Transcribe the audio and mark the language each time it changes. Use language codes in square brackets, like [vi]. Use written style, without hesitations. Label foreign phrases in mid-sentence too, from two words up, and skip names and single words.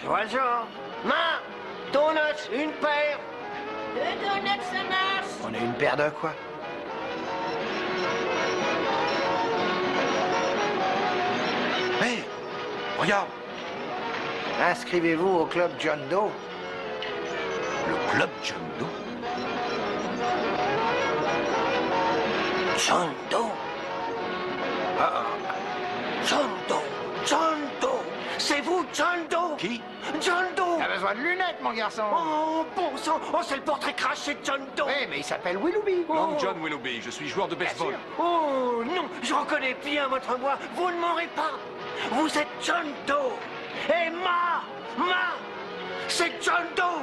[fr] Et des donuts. Je vois le genre. Main, donuts, une paire. On est une paire de quoi? Hé, regarde. Inscrivez-vous au club John Doe. Le club John Doe? John Doe. John Doe. John Doe. C'est vous, John Doe. Qui? John Doe. Ah, T'as besoin de lunettes, mon garçon. Oh, bon sang. Oh, c'est le portrait craché de John Doe. Oui, mais il s'appelle Willoughby. Long John Willoughby, je suis joueur de baseball. Oh, non, je reconnais bien votre voix. Vous ne m'aurez pas. Vous êtes John Doe. Et c'est John Doe.